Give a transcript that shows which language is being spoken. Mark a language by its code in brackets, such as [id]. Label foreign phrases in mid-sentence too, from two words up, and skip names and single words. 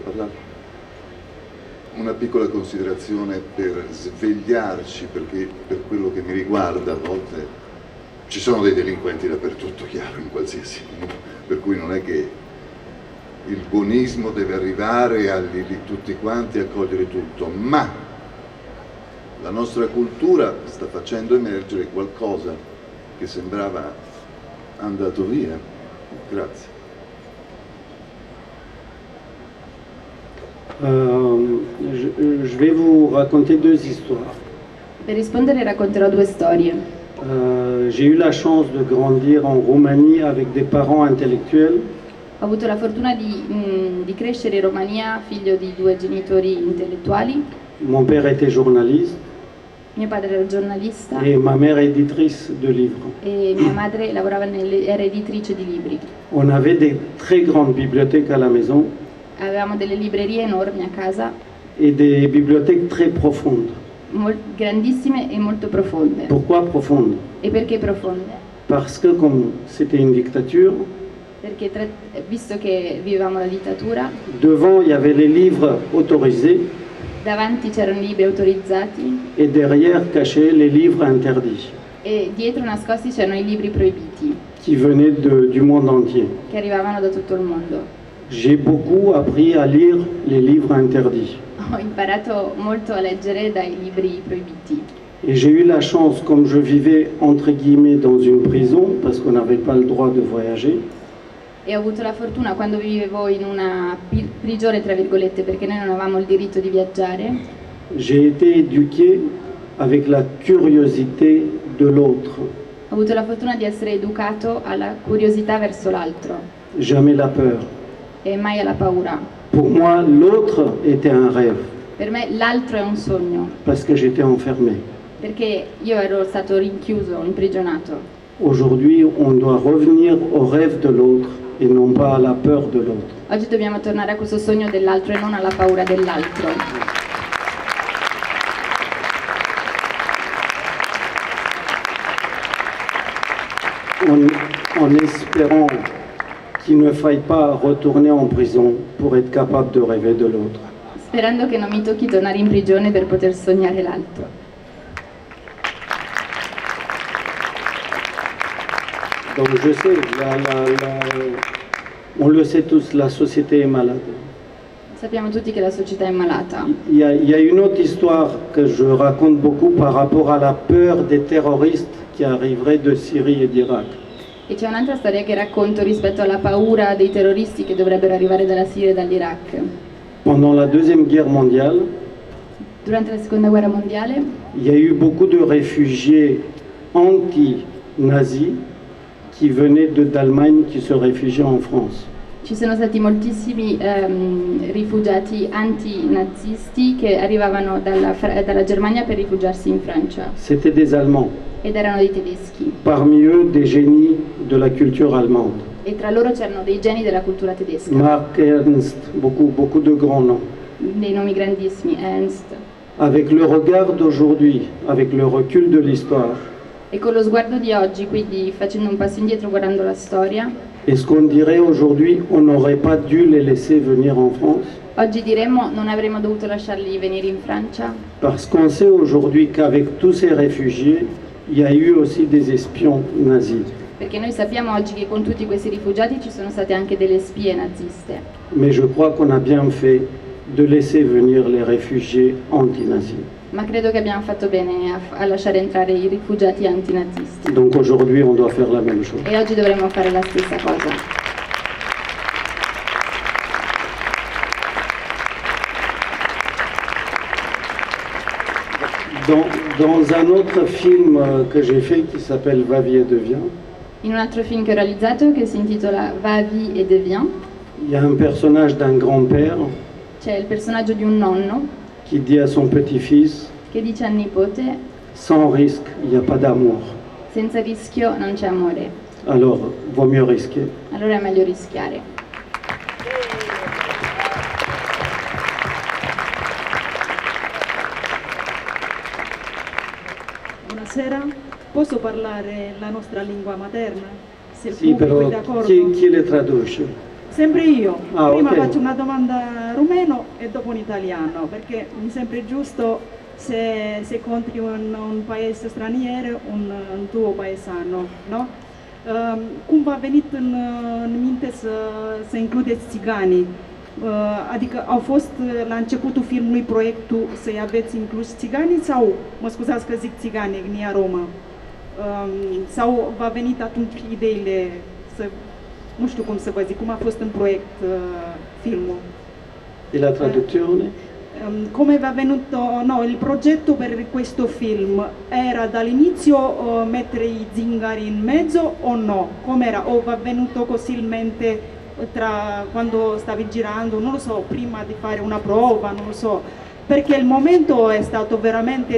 [it] parlare, una piccola considerazione per svegliarci, perché per quello che mi riguarda a volte ci sono dei delinquenti dappertutto, chiaro, in qualsiasi, per cui non è che il buonismo deve arrivare a tutti quanti a cogliere tutto, ma la nostra cultura sta facendo emergere qualcosa che sembrava andato via. Grazie. [fr] Je vais vous raconter 2 histoires. [it] Per rispondere racconterò 2 storie. [fr] J'ai eu la chance de grandir en Roumanie avec des parents intellectuels. [it] Ho avuto la fortuna di crescere in Romania, figlio di 2 genitori intellettuali. [fr] Mon père était journaliste [it] Mio padre era giornalista [fr] et ma mère éditrice de livres. [it] e mia madre era editrice di libri. [fr] On avait des très grandes bibliothèques à la maison [it] Avevamo delle librerie enormi a casa, [fr] et des bibliothèques très profondes. [it] grandissime e molto profonde. [fr] Pourquoi profondes? [it] E perché profonde? [fr] Parce que comme c'était une dictature, [it] Perché visto che vivevamo la dittatura, [fr] devant il y avait les livres autorisés [it] davanti c'erano i libri autorizzati [fr] et derrière cachés les livres interdits [it] e dietro nascosti c'erano i libri proibiti [fr] qui venaient du monde entier. [it] che arrivavano da tutto il mondo. [fr] J'ai beaucoup appris à lire les livres interdits. [it] Ho imparato molto a leggere dai libri proibiti [fr] Et j'ai eu la chance, comme je vivais entre guillemets dans une prison, parce qu'on n'avait pas le droit de voyager, [it] e ho avuto la fortuna quando vivevo in una prigione tra virgolette perché noi non avevamo il diritto di viaggiare. [fr] j'ai été éduqué avec la curiosité de l'autre, [it] Ho avuto la fortuna di essere educato alla curiosità verso l'altro [fr] jamais la peur. [it] e mai alla paura. [fr] Pour moi, l'autre était un rêve. [it] Per me l'altro è un sogno, [fr] parce que j'étais enfermé. [it] perché io ero stato rinchiuso, imprigionato. [fr] Aujourd'hui, on doit revenir au rêve de l'autre et non pas à la peur de l'autre. [it] Oggi dobbiamo tornare a questo sogno dell'altro e non alla paura dell'altro. [fr] En espérant qu'il ne faille pas retourner en prison pour être capable de rêver de l'autre. [it] Sperando che non mi tocchi tornare in prigione per poter sognare l'altro. [fr] Donc je sais, on le sait tous, la société est malade. [it] Sappiamo tutti che la società è malata. [fr] Il y a une autre histoire que je raconte beaucoup par rapport à la peur des terroristes qui arriveraient de Syrie et d'Irak. [it] E c'è un'altra storia che racconto rispetto alla paura dei terroristi che dovrebbero arrivare dalla Siria e dall'Iraq. [fr] Pendant la Deuxième Guerre mondiale, [it] Durante la Seconda Guerra Mondiale [fr] il y a eu beaucoup de réfugiés anti-nazis qui venaient d'Allemagne, qui se réfugiaient en France. [it] ci sono stati moltissimi rifugiati antinazisti che arrivavano dalla Germania per rifugiarsi in Francia [fr] C'était des Allemands, [it] ed erano dei tedeschi [fr] parmi eux des génies de la culture allemande. [it] e tra loro c'erano dei geni della cultura tedesca, [fr] Marc Ernst, beaucoup de grands noms. [it] dei nomi grandissimi, Ernst. [fr] Avec le regard d'aujourd'hui, avec le recul de l'histoire, [it] E con lo sguardo di oggi, quindi facendo un passo indietro, guardando la storia, [fr] est-ce qu'on dirait aujourd'hui on n'aurait pas dû les laisser venir en France? [it] oggi diremmo non avremmo dovuto lasciarli venire in Francia? [fr] Parce qu'on sait aujourd'hui qu'avec tous ces réfugiés, il y a eu aussi des espions nazis. [it] Perché noi sappiamo oggi che con tutti questi rifugiati ci sono state anche delle spie naziste. [fr] Mais je crois qu'on a bien fait de laisser venir les réfugiés anti-nazis. [it] Ma credo che abbiamo fatto bene a lasciare entrare i rifugiati antinazisti. [fr] Donc aujourd'hui, on doit faire la même chose. [it] E oggi dovremmo fare la stessa cosa. [fr] Dans un autre film que j'ai fait qui s'appelle Va, vie et deviens, [it] In un altro film che ho realizzato che si intitola Va, vie et deviens, [fr] il y a un personnage d'un grand-père [it] c'è il personaggio di un nonno [fr] qui dit à son petit-fils, [it] che dice al nipote: [fr] sans risque, il n'y a pas d'amour. [it] senza rischio non c'è amore, [fr] Alors, vaut mieux risquer. [it] allora è meglio rischiare. Buonasera, posso parlare la nostra lingua materna? Se il Sì, pubblico è però d'accordo? chi le traduce? Sempre io. Ah, Prima ok. faccio una domanda rumeno e dopo in italiano, perché mi sembra giusto se contri un paese straniero, un tuo paesano, no? [ro] Cum v-a venit în minte să includeți țiganii? Adică au fost la începutul filmului proiectul să-i aveți inclus țiganii sau, mă scuzați că zic țigani, etnia romă, sau v-a venit atunci ideile să, nu știu cum să vă zic, cum a fost în proiect filmul? [it] E la traduzione? Come vi è venuto, no, il progetto per questo film era dall'inizio mettere i zingari in mezzo o no? Com'era? O vi è venuto così in mente quando stavi girando, non lo so, prima di fare una prova, non lo so, perché il momento è stato veramente